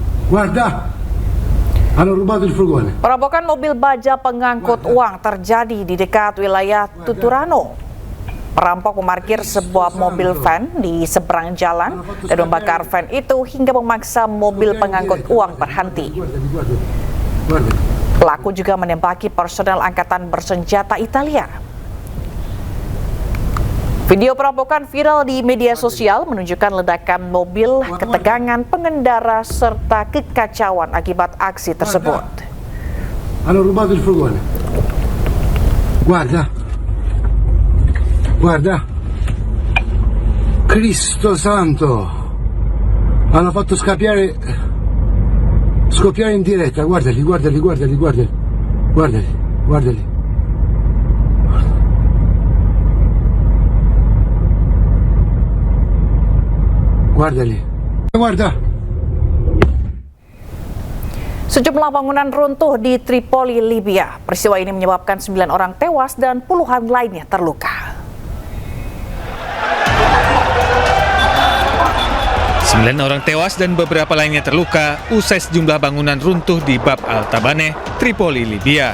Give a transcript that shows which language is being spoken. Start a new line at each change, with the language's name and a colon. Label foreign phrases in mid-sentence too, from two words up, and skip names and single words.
Italian: Guarda, hanno rubato il furgone.
Indonesian: Perampokan mobil baja pengangkut uang terjadi di dekat wilayah Tuturano. Perampok memarkir sebuah mobil van di seberang jalan dan membakar van itu hingga memaksa mobil pengangkut uang berhenti. Pelaku juga menembaki personel angkatan bersenjata Italia. Video perampokan viral di media sosial menunjukkan ledakan mobil, ketegangan pengendara, serta kekacauan akibat aksi tersebut.
Italian: Hanno rubato il furgone. Guarda. Guarda. Cristo santo. Hanno fatto scoppiare in diretta. Guardali. Guardali. Guarda.
Indonesian: Sejumlah bangunan runtuh di Tripoli, Libya. Peristiwa ini menyebabkan 9 orang tewas dan puluhan lainnya terluka. 9 orang tewas dan beberapa lainnya terluka usai sejumlah bangunan runtuh di Bab al-Tabaneh, Tripoli, Libya.